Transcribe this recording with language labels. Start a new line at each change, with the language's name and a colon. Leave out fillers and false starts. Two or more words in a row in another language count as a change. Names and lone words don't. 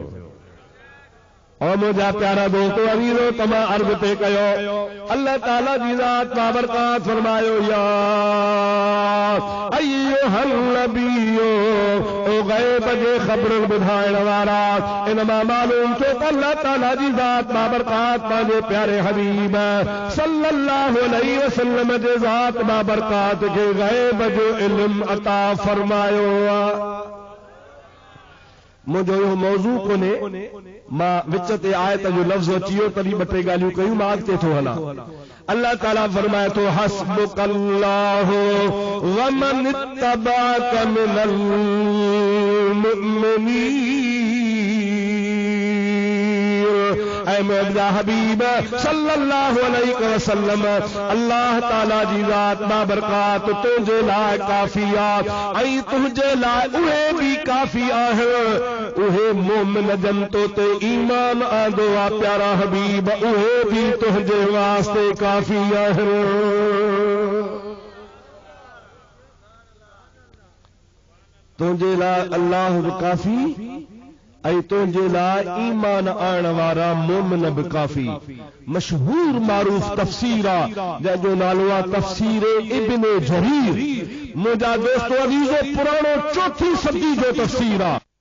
Sindhi: और मुंहिंजा प्यारा दोस्तो अवीरो तमां अर्ज़ ते कयो, अल्लाह ताला जी ज़ात बाबरकात फरमायो,
Arabic: يا أيها النبي,
Sindhi: ओ गैब जे ख़बर ॿुधाइण वारा, इन मां मालूम थियो त अल्लाह ताला जी ज़ात बाबरकात पंहिंजे प्यारे हबीब
Arabic: صلى الله عليه وسلم
Sindhi: जे ज़ात बाबरकात खे गैब जो इल्म अता फरमायो आहे। मुंहिंजो इहो मौज़ू कोन्हे, मां विच ते आयत जो लफ़्ज़ अची वियो तॾहिं ॿ टे ॻाल्हियूं कयूं, मां अॻिते थो हलां। अल्लाह ताला फरमाए थो,
Arabic: حسبك الله ومن اتبعك من المؤمنين, ऐ मुहम्मद
Sindhi: हबीब
Arabic: صلى الله عليه وسلم
Sindhi: अल्लाह ताला जी ज़ात बाबरकात तुझे लाए काफी आ ऐं तुझे लाए उहे भी काफी आहे उहे मोमिन जन तो ते ईमान आंदो आ प्यारा हबीब उहे भी तुझे वास्ते काफी आहे तुझे लाए अल्लाह भी काफी ऐं तुझे लाए ईमान आण वारा मोमिन भी काफी मशहूर मारूफ तफसीर आ जंहिंजो नालो आहे तफसीर इब्न जरीर मुंहिंजा दोस्तो अज़ीज़ो पुराणो 4ठी सदी जो तफसीर आ